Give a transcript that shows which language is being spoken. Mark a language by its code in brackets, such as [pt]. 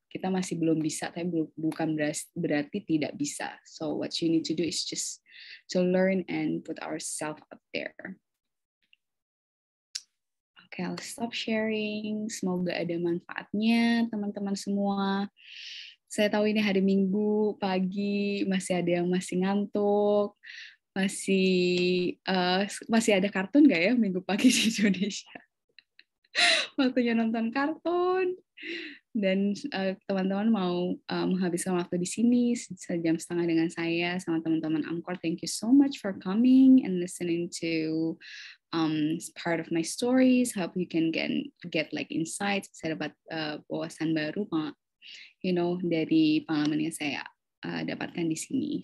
[id] Kita masih belum bisa, tapi bukan berarti tidak bisa. [en] So what you need to do is just to learn and put ourselves out there. Oke, I'll stop sharing. [id] Semoga ada manfaatnya, teman-teman semua. Saya tahu ini hari Minggu pagi, masih ada yang masih ngantuk, masih ada kartun nggak ya Minggu pagi di Indonesia? Waktunya nonton kartun, dan teman-teman mau menghabiskan waktu di sini sejam setengah dengan saya sama teman-teman Amkor. [en] Thank you so much for coming and listening to part of my stories. Hope you can get like insights. [id] Saya dapat wawasan baru, dari pengalaman yang saya dapatkan di sini.